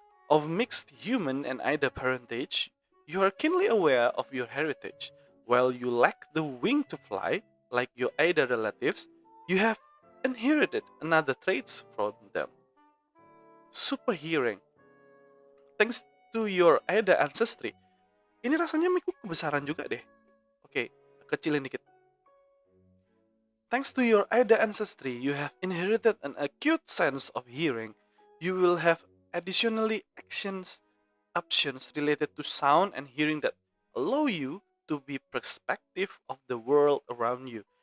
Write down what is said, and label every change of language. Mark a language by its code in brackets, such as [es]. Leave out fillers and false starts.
[en] Of mixed human and Ida parentage, you are keenly aware of your heritage. While you lack the wing to fly, like your Ida relatives, you have inherited another traits from them. Super hearing. Thanks to your Ida ancestry. [id] Ini rasanya mic kebesaran juga deh. Oke, kecilin dikit. [en] Thanks to your Ida ancestry, you have inherited an acute sense of hearing. You will have additionally options related to sound and hearing that allow you to be perspective of the world around you.